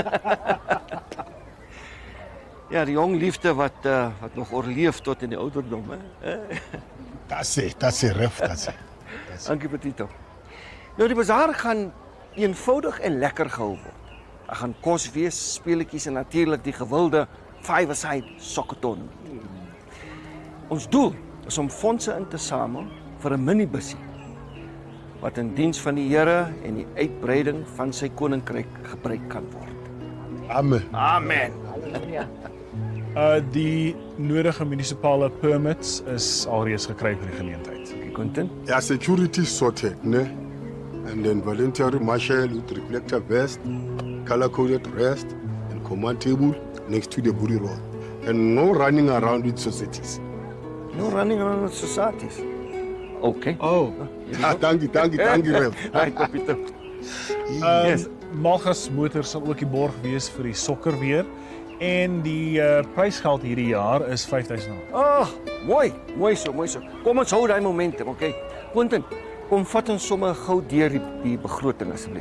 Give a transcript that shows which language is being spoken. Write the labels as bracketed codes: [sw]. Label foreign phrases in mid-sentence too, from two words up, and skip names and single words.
[af] Ja, die jong liefde wat nog oorleef tot in die ouderdom, hè. Dat is ref, dat is. Dankie Petito. Nou die bazaar gaan eenvoudig en lekker gehou word. Daar gaan kos wees, speletjies en natuurlik die gewilde five-a-side sokketon. Ons doel is om fondse in te samel vir 'n minibusie wat in diens van die Here en die uitbreiding van sy koninkryk gebruik kan word. Amen. Amen. Die nodige munisipale permits is alreeds gekry vir die geleentheid. Quentin? Ja, [en] security sorted, ne? And then voluntary marshal with reflector vest, color-coded vest, and command table next to the booty roll. And no running around with societies. No running around with societies. Okay. Oh. [af] Dankie, Ref. [en] Hi, Pieter. Yes. [af] Malgas Motors sal ook die borg wees vir die sokker weer en die prysgeld hierdie jaar is R5000. Mooi so. Kom ons hou daai momentum, okay? Quentin, kom vat ons sommer gou deur die begroting asseblief.